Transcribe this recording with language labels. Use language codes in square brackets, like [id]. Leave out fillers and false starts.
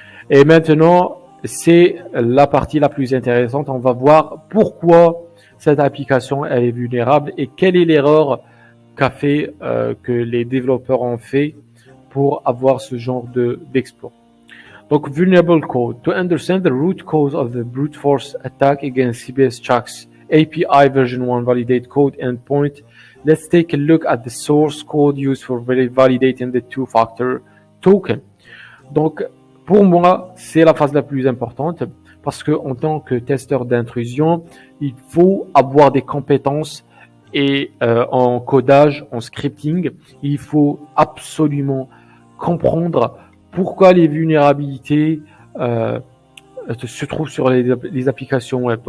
[fr] Et maintenant, c'est la partie la plus intéressante. On va voir pourquoi cette application elle est vulnérable et quelle est l'erreur que les développeurs ont fait pour avoir ce genre d'exploit. Donc, [en] vulnerable code. To understand the root cause of the brute force attack against CBS Chuck's API version 1 validate code endpoint, let's take a look at the source code used for validating the two-factor token. [fr] Donc, pour moi, c'est la phase la plus importante parce que en tant que testeur d'intrusion, il faut avoir des compétences et en codage, en scripting, il faut absolument comprendre pourquoi les vulnérabilités se trouvent sur les applications web.